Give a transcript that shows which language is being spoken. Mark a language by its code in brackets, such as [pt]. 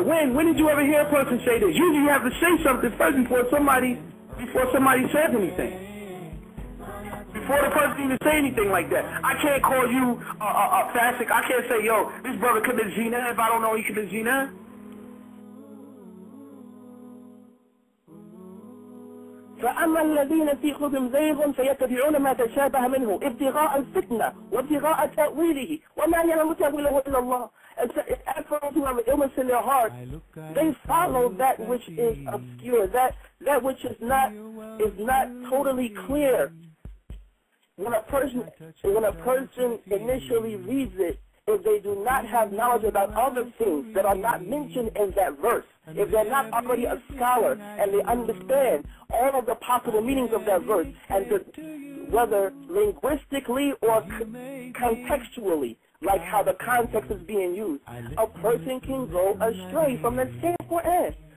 [en] When did you ever hear a person say this? Usually you have to say something first before somebody says anything. Before the person even say anything like that. I can't call you a fasik. I can't say, yo, this brother commits zina if I don't know he commits zina. [ar] فأما الذين في قلوبهم زيغ فيتبعون ما تشابه منه ابتغاء الفتنة وابتغاء تأويله وما يعلم تأويله إلا الله. [en] As for those who have an illness in their heart, they follow that which is obscure, that which is not totally clear. When a person initially reads it, if they do not have knowledge about other things that are not mentioned in that verse, if they're not already a scholar and they understand all of the possible meanings of that verse, and whether linguistically or contextually, like how the context is being used, a person can go astray from the same Quran.